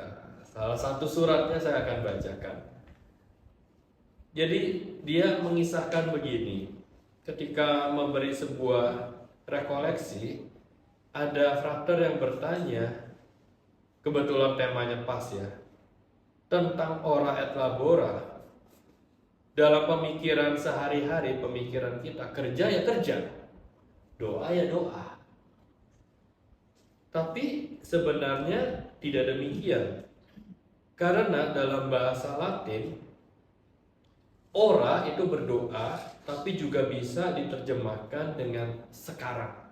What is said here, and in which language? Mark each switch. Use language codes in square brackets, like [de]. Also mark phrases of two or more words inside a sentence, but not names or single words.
[id] Salah satu suratnya saya akan bacakan. Jadi dia mengisahkan begini, ketika memberi sebuah rekoleksi, ada frater yang bertanya, kebetulan temanya pas ya, tentang [la] ora et labora. [id] Dalam pemikiran sehari-hari, pemikiran kita, kerja ya kerja, doa ya doa. Tapi sebenarnya tidak demikian. Karena dalam bahasa Latin, ora itu berdoa, tapi juga bisa diterjemahkan dengan sekarang.